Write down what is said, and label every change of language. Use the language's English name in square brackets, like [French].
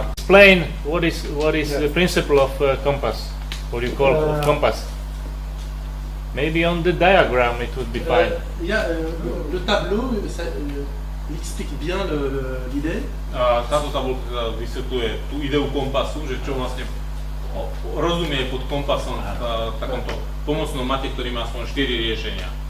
[English] Explain what is the principle of compass. What do you call compass? Maybe on the diagram it would be fine. [French] Le tableau, il explique bien l'idée. [Slovak] Táto tabuľka vysvetľuje tú ideu kompasu, že čo vlastne rozumie pod kompasom v takomto pomocnom mate, ktorý má aspoň 4 riešenia.